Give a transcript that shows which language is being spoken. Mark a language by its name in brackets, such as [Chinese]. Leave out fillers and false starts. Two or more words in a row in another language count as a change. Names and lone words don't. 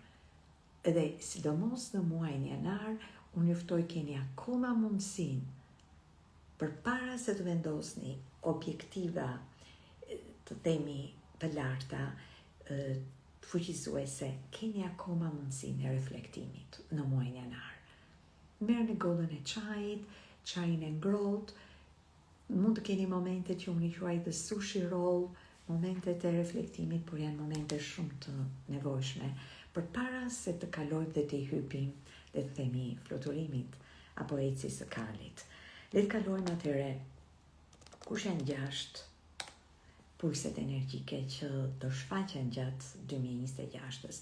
[Albanian] Edhe sidomos në muajin janar, unë juftoj keni akoma mundësinë përpara se të vendosni objektiva të themi të larta, fuqizuese, keni akoma mundësinë e reflektimit në muajin janar. Merrni gollën e çajit, çajin e ngrohtë, mund të keni momente që unë i quaj [English] the sushi roll, [Albanian] momentet e reflektimit, por janë momente shumë të nevojshme, përpara se të kalojmë dhe të hypim dhe të themi fluturimit apo ecjes së kalit. Le të kalojmë atëre kush janë 6 pulset energjike që do shfaqen gjatë 2026.